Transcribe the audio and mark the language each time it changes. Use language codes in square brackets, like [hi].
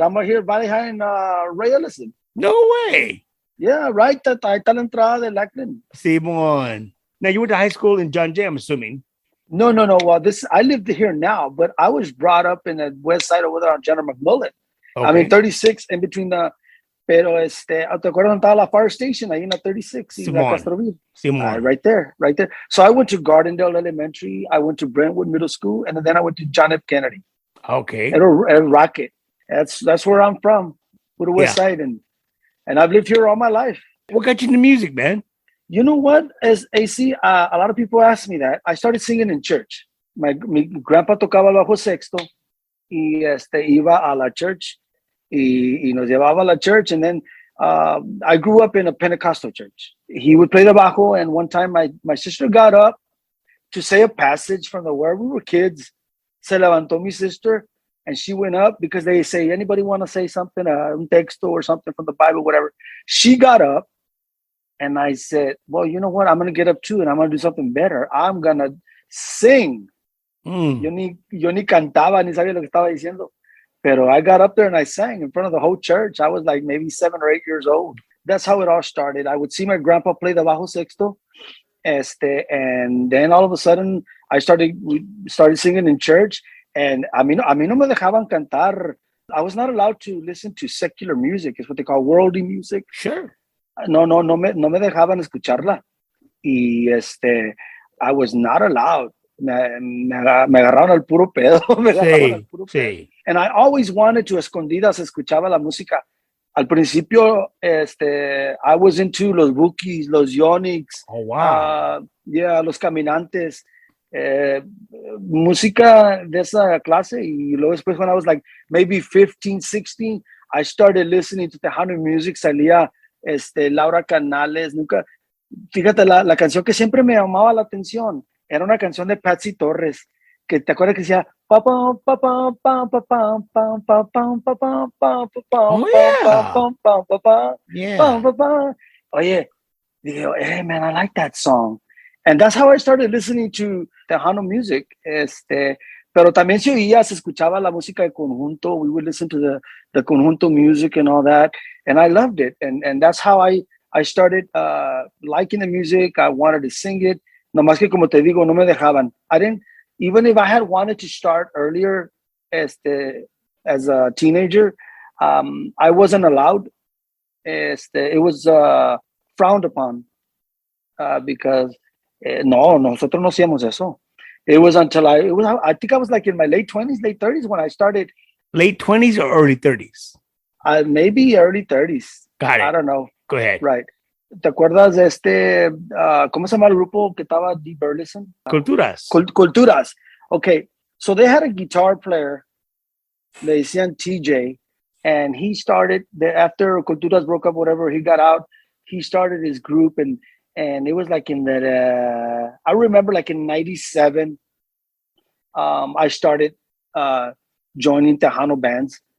[en] I'm here at Valley High in Ray Ellison. No way. Yeah, right. [es] Ahí está la entrada de Lackland. Simon. [en] Now, you went to high school in John Jay, I'm assuming. No. Well, I live here now, but I was brought up in the west side over there on General McMullen. Okay. I mean, 36 in between the... [es] Pero, ¿te acuerdas dónde estaba la fire station? Ahí en la 36. Simon. [en] Right there. So I went to Gardendale Elementary. I went to Brentwood Middle School. And then I went to John F. Kennedy. Okay. At Rocket. That's where I'm from, with the west side. And I've lived here all my life. What got you into music, man? You know what? As AC, a lot of people ask me that. I started singing in church. My grandpa [es] tocaba el bajo sexto y iba a la church y nos llevaba a la church. [en] And then I grew up in a Pentecostal church. He would play the bajo, and one time my sister got up to say a passage from where we were kids. [es] Se levantó mi [en] sister, and she went up because they say, anybody want to say something, [es] un texto [en] or something from the Bible, whatever. She got up, and I said, well, you know what? I'm going to get up too, and I'm going to do something better. I'm going to sing. [es] Yo ni cantaba, ni sabía lo que estaba diciendo. Pero [en] I got up there and I sang in front of the whole church. I was like maybe 7 or 8 years old. That's how it all started. I would see my grandpa play the bajo sexto. And then all of a sudden, we started singing in church. And [es] a mí no me dejaban cantar. [en] I was not allowed to listen to secular music. It's what they call worldly music. Sure. [es] No me dejaban escucharla. Y [en] I was not allowed. [es] Me agarraron al puro pedo. Sí. [en] And I always wanted to, [es] escondidas, escuchaba la música. Al principio, [en] I was into los Bookies, los Yonix. Oh, wow. [es] Los Caminantes. Música de esa clase. Y luego después, [en] when I was like maybe 15, 16, I started listening to Tejano music. [es] Salía Laura Canales. Fíjate, la canción que siempre me llamaba la atención era una canción de Patsy Torres. que te acuerdas que decía pa pam pa pam pam pa pam pam pa pam pa pam pam pa pam [en] Oh, pam yeah. pam pam pam pam Yeah. pam pam. [es] Oye, digo, [en] hey man, I like that song. And that's how I started listening to Tejano music. [es] Pero también se escuchaba la música de conjunto. [en] We would listen to the conjunto music and all that. And I loved it. And that's how I started liking the music. I wanted to sing it. [es] No más que como te digo, no me dejaban. [en] I didn't, even if I had wanted to start earlier as a teenager, I wasn't allowed. It was frowned upon because [es] no, nosotros no hacíamos eso. [en] It was until I think I was like in my late 20s, late 30s when I started. Late 20s or early 30s? Maybe early 30s. Got it. I don't know. Go ahead. Right. [es] ¿Te acuerdas de cómo se llama el grupo que estaba D. Burleson? Culturas. [en] Culturas. Okay. So they had a guitar player, [es] le decían TJ, [en] and he started, after Culturas broke up, whatever, he got out, he started his group, and it was like in that, I remember like in 97, I started joining Tejano bands.